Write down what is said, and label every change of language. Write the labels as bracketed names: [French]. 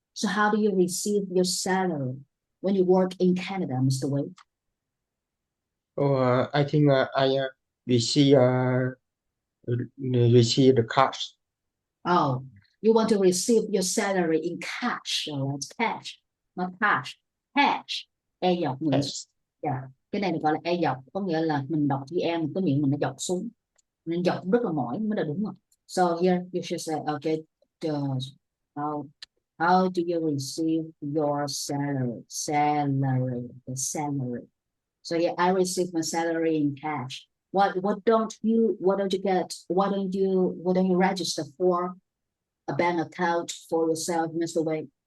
[English] So how do you receive your salary when you work in Canada, Mr. Wei? I think I receive receive the cash. Oh, you want to receive your salary in cash, all right? Cash, not cash. Cash. [Vietnamese] E dọc mình, [English] Yes. yeah. [Vietnamese] Cái này được gọi là e dọc, có nghĩa là mình đọc chữ em, cái miệng mình nó dọc xuống. Nên dọc rất là mỏi mới là đúng rồi. [English] So here you should say, okay, how how do you receive your salary? Salary, the salary. So yeah, I receive my salary in cash. What don't you get? Why don't you register for a bank account for yourself, Mr. Wade?